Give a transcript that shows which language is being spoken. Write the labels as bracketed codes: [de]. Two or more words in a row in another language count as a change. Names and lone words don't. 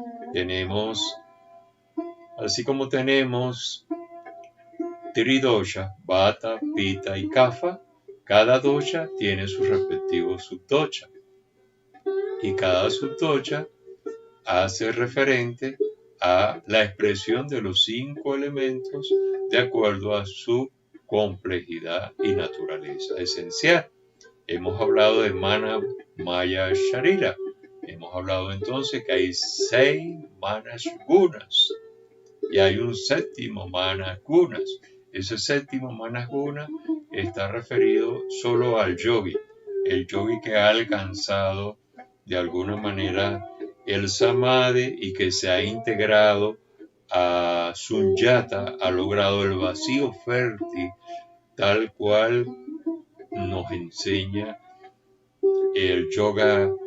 [es] Así como tenemos [sa] tridosha, vata, pitta [es] y kapha, cada dosha tiene su respectivo subdosha. Y cada subdosha hace referente a la expresión de los 5 elementos de acuerdo a su complejidad y naturaleza esencial. Hemos hablado de [sa] mana, maya, sharira. [es] Hemos hablado entonces que hay 6 [sa] manas gunas [es] y hay un séptimo [sa] manas gunas. [es] Ese séptimo [sa] manas guna [es] está referido solo al yogi, el yogi que ha alcanzado de alguna manera el samadhi y que se ha integrado a sunyata, ha logrado el vacío fértil tal cual nos enseña el yoga